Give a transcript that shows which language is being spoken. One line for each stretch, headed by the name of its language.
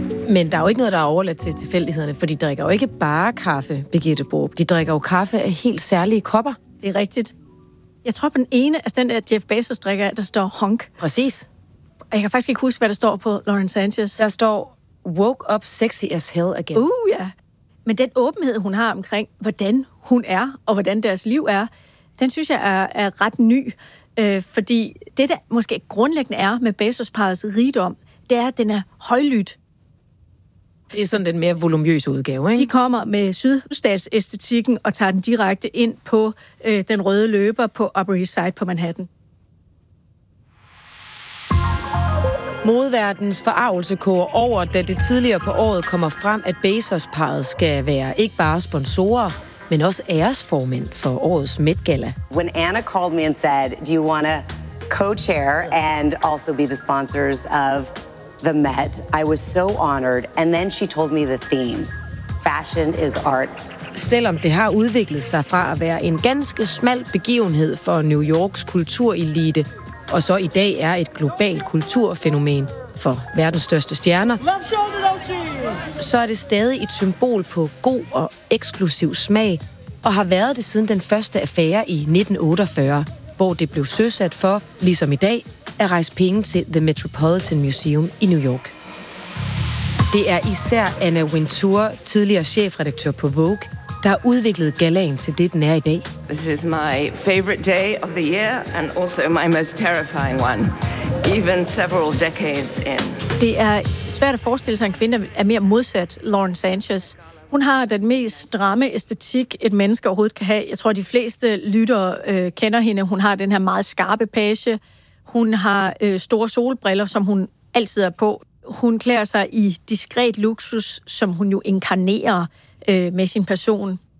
Danish: Men der er jo ikke noget, der er overladt til tilfældighederne, for de drikker jo ikke bare kaffe, Birgitte Boop. De drikker jo kaffe af helt særlige kopper. Det er rigtigt. Jeg tror på den ene, altså den der Jeff Bezos drikker, der står honk. Præcis. Og jeg kan faktisk ikke huske, hvad der står på Lauren Sanchez. Der står,
English: woke up sexy as hell again.
Danish: Ja. Men den åbenhed, hun har omkring, hvordan hun er og hvordan deres liv er, den synes jeg er ret ny. Fordi det, der måske grundlæggende er med Bezos-parrets rigdom, det er, at den er højlydt. Det er sådan den mere volumøse udgave, ikke? De kommer med sydstatsæstetikken og tager den direkte ind på den røde løber på Upper East Side på Manhattan. Modverdens forargelse koger over, da det tidligere på året kommer frem, at Bezos-parret skal være ikke bare sponsorer, men også æresformænd for årets Met Gala.
English: When Anna called me and said, do you want to co-chair and also be the sponsors of The Met, I was so honored, and then she told me the theme. Fashion is art.
Danish: Selvom det har udviklet sig fra at være en ganske smal begivenhed for New Yorks kulturelite, og så i dag er et globalt kulturfænomen for verdens største stjerner, så er det stadig et symbol på god og eksklusiv smag, og har været det siden den første affære i 1948, hvor det blev søsat for, ligesom i dag, at rejse penge til The Metropolitan Museum i New York. Det er især Anna Wintour, tidligere chefredaktør på Vogue, der har udviklet galaen til det, den er i dag.
English: This is my favorite day of the year, and also my most terrifying one, even several decades in.
Danish: Det er svært at forestille sig, at en kvinde er mere modsat Lauren Sanchez. Hun har den mest stramme æstetik, et menneske overhovedet kan have. Jeg tror, de fleste lyttere kender hende. Hun har den her meget skarpe page. Hun har store solbriller, som hun altid er på. Hun klæder sig i diskret luksus, som hun jo inkarnerer med sin person.